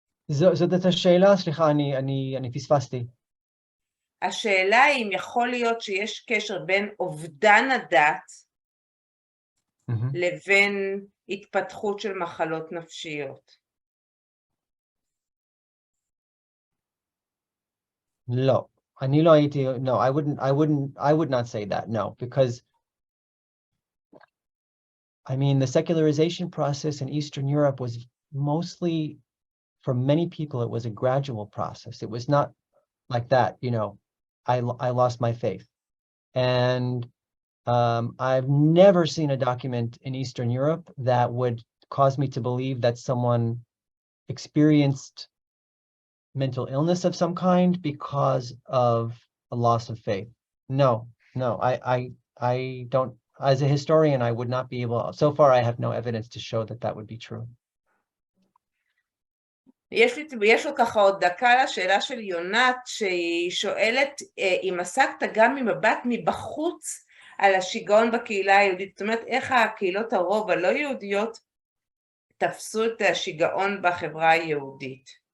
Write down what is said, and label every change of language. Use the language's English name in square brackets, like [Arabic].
[Hebrew] זאת השאלה, סליחה, אני פספסתי. השאלה היא אם יכול להיות שיש קשר בין אובדן הדת לבין התפתחות של מחלות נפשיות. לא, אני לא הייתי, [English] no, I would not say that, no, because I mean, the secularization process in Eastern Europe was mostly, for many people, it was a gradual process. It was not like that, you know, I lost my faith. And I've never seen a document in Eastern Europe that would cause me to believe that someone experienced mental illness of some kind because of a loss of faith. No, I don't, as a historian, I would not be able, so far I have no evidence to show that that would be true. [Hebrew] יש לו ככה עוד דקה לשאלה של יונת, שהיא שואלת אם עסקת גם ממבט מבחוץ על השגעון בקהילה היהודית, זאת אומרת איך הקהילות הרוב הלא יהודיות תפסו את השגעון בחברה היהודית.